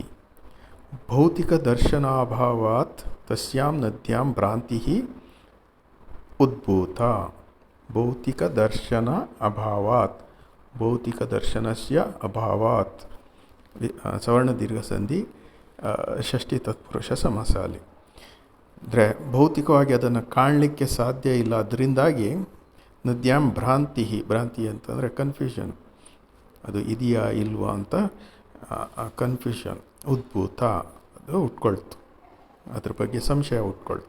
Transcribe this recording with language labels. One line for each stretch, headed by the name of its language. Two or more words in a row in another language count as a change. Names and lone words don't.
Sanskrit: भौतिक दर्शनाभावात् तस्यां नद्यां भ्रांतिः उद्भूता। भौतिक दर्शन अभावात्, भौतिक दर्शनस्य अभावात् सवर्ण दीर्घसंधि षष्ಠಿ ತತ್ಪುರುಷ ಸಮಾಸಾಲಿ.
Kannada: ಅಂದರೆ ಭೌತಿಕವಾಗಿ ಅದನ್ನು ಕಾಣಲಿಕ್ಕೆ ಸಾಧ್ಯ ಇಲ್ಲ, ಅದರಿಂದಾಗಿ
Sanskrit: ನದ್ಯಾಂ ಭ್ರಾಂತಿ, ಭ್ರಾಂತಿ
Kannada: ಅಂತಂದರೆ ಕನ್ಫ್ಯೂಷನ್, ಅದು ಇದೆಯಾ ಇಲ್ವಾ ಅಂತ ಕನ್ಫ್ಯೂಷನ್, ಉದ್ಭೂತ ಅದು ಹುಟ್ಕೊಳ್ತು, ಅದ್ರ ಬಗ್ಗೆ ಸಂಶಯ ಹುಟ್ಕೊಳ್ತು.